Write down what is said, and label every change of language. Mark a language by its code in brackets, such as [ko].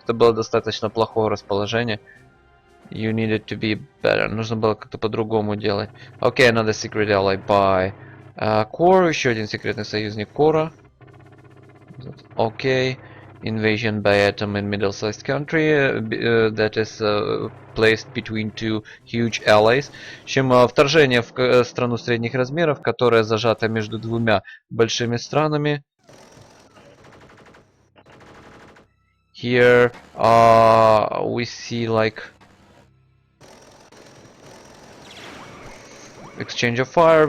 [ru] Это было достаточно плохое расположение. [en] You needed to be better. [ru] Нужно было как-то по-другому делать. [en] Okay, another secret ally by Core. [ru] Еще один секретный союзник Кора. [en] Okay. Invasion by Atom in middle-sized country. That is placed between two huge allies. [ru] В общем, вторжение в страну средних размеров, которая зажата между двумя большими странами. [en] Here we see like exchange of fire.